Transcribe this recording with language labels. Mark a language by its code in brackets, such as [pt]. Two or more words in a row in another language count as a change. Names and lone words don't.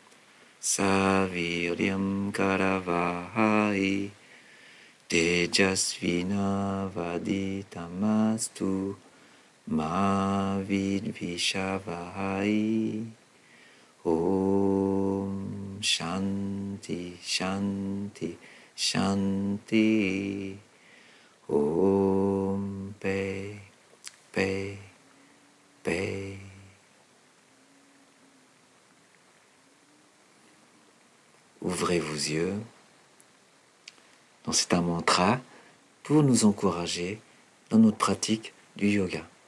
[sa] सवीर्यं करवावहै तेजस्विना वधीतमस्तु मा विद्विषावहै. ॐ शान्तिः शान्तिः शान्तिः. [fr] Om paix paix paix. Ouvrez vos yeux. Donc c'est un mantra pour nous encourager dans notre pratique du yoga.